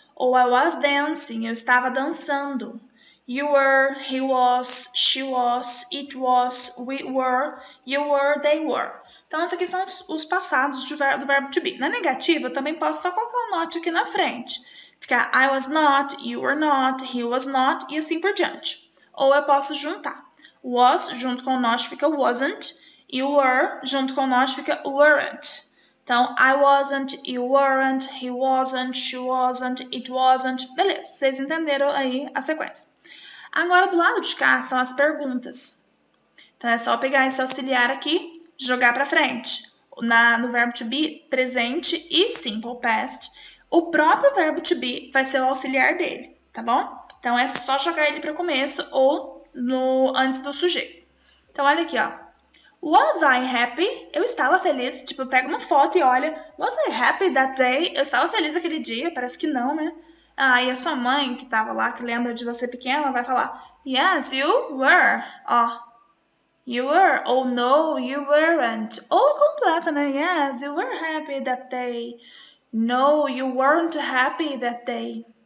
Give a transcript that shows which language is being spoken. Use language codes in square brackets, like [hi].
[pt] Ou [en] I was dancing, [pt] eu estava dançando. [en] You were, he was, she was, it was, we were, you were, they were. [pt] Então, esses aqui são os passados do verbo to be. Na negativa, eu também posso só colocar um not aqui na frente. Ficar [en] I was not, you were not, he was not [pt] e assim por diante. Ou eu posso juntar. Was junto com o not fica wasn't e were junto com o not fica weren't. Então, [en] I wasn't, you weren't, he wasn't, she wasn't, it wasn't. [pt] Beleza, vocês entenderam aí a sequência. Agora, do lado de cá, são as perguntas. Então, é só pegar esse auxiliar aqui, jogar para frente. No verbo to be, presente e simple past. O próprio verbo to be vai ser o auxiliar dele, tá bom? Então, é só jogar ele para o começo ou antes do sujeito. Então, olha aqui, ó. [en] Was I happy? [pt] Eu estava feliz. Tipo, pega uma foto e olha. [en] Was I happy that day? [pt] Eu estava feliz aquele dia? Parece que não, né? Ah, e a sua mãe, que estava lá, que lembra de você pequena, vai falar [en] Yes, you were. Ó. You were. Ou no, you weren't. [pt] Ou completa, né? [en] Yes, you were happy that day. No, you weren't happy that day.